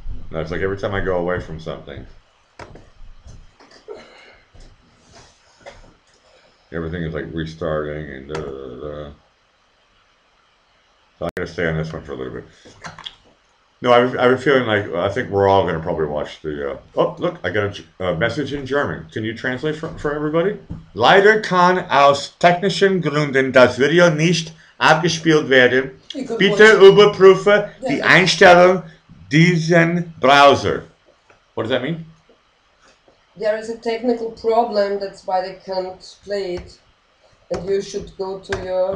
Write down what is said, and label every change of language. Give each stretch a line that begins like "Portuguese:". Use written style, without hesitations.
English: No, it's like every time I go away from something, everything is like restarting and So I'm going to stay on this one for a little bit. No, I have a feeling like, I think we're all going to probably watch the, oh, look, I got a message in German. Can you translate for everybody?
German: Leider kann aus technischen Gründen das Video nicht abgespielt werden. Bitte überprüfe die Einstellung diesen Browser.
English: What does that mean? There is a technical problem, that's why they can't play it. And you should go to your...